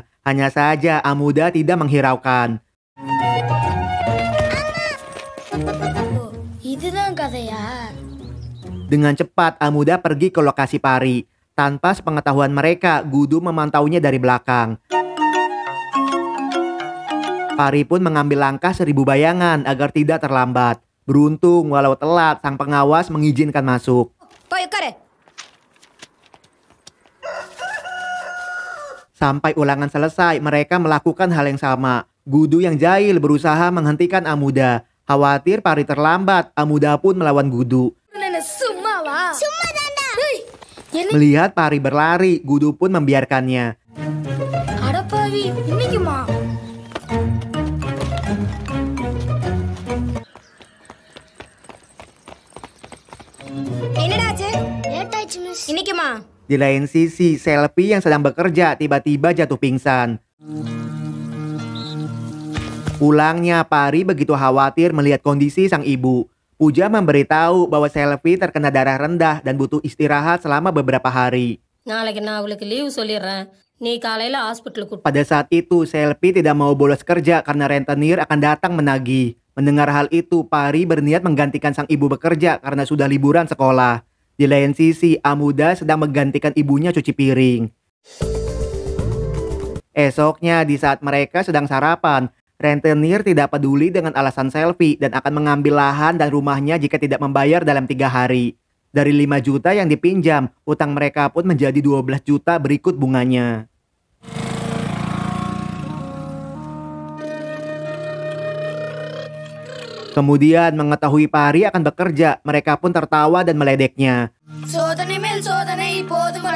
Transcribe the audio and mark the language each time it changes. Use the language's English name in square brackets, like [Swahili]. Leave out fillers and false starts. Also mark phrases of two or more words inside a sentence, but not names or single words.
[Indonesian] Hanya saja Amuda tidak menghiraukan. [Tamil] இதுதான் கதையா? [Indonesian] Dengan cepat Amuda pergi ke lokasi Pari. Tanpa sepengetahuan mereka, Gudu memantaunya dari belakang. Pari pun mengambil langkah 1000 bayangan agar tidak terlambat. Beruntung walau telat, sang pengawas mengizinkan masuk. [Tamil] போய் உட்காரு. [Indonesian] Sampai ulangan selesai, mereka melakukan hal yang sama. Gudu yang jahil berusaha menghentikan Amuda. Khawatir Pari terlambat, Amuda pun melawan Gudu. [Tamil] நான் சும்மாவா? சும்மாதான்டா. என்ன? [Indonesian] Melihat Pari berlari, Gudu pun membiarkannya. [Tamil] அடப்பாவி, இன்னைக்குமா? என்னடா ஆச்சு? லேட் ஆயிடுச்சு மிஸ். இன்னைக்குமா? [Indonesian] Di lain sisi, Selvi yang sedang bekerja tiba-tiba jatuh pingsan. Pulangnya, Pari begitu khawatir melihat kondisi sang ibu. Puja memberitahu bahwa Selvi terkena darah rendah dan butuh istirahat selama beberapa hari. [Tamil] நாளைக்கு நான் அவளுக்கு லீவ் சொல்லிடுறேன். நீ காலையில ஹாஸ்பிட்டலுக்கு [Indonesian] Pada saat itu, Selvi tidak mau bolos kerja karena rentenir akan datang menagih. Mendengar hal itu, Pari berniat menggantikan sang ibu bekerja karena sudah liburan sekolah. Di lain sisi, Amuda sedang menggantikan ibunya cuci piring. Esoknya, di saat mereka sedang sarapan, rentenir tidak peduli dengan alasan Selvi dan akan mengambil lahan dan rumahnya jika tidak membayar dalam 3 hari. Dari 5 juta yang dipinjam, utang mereka pun menjadi 12 juta berikut bunganya. Kemudian mengetahui Pari akan bekerja, mereka pun tertawa dan meledeknya. [Tamil] சோதனை மேல் சோதனை போதும்.